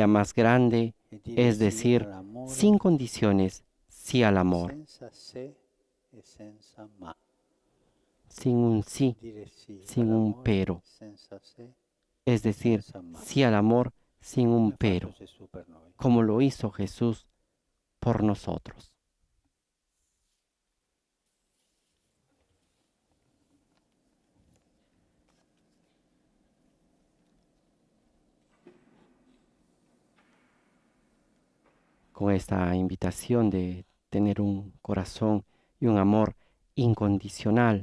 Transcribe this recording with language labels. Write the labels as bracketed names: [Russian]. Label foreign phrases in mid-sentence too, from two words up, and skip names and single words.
[Italian] grande [Spanish] más grande [Italian] è dire [Spanish] es [Italian] sì [Spanish] decir, [Italian] all'amore [Spanish] sin condiciones, sí al amor, [Italian] senza se e senza ma. [Spanish] sin un sí, [Italian] Dire sì [Spanish] sin un [Italian] all'amore [Spanish] pero, [Italian] senza se [Spanish] es decir, [Italian] senza ma. [Spanish] sí al amor sin un [Italian] Come ha fatto [Spanish] pero, [Italian] Gesù per noi. [Spanish] como lo hizo Jesús por nosotros. Con esta invitación de tener un corazón y un amor incondicional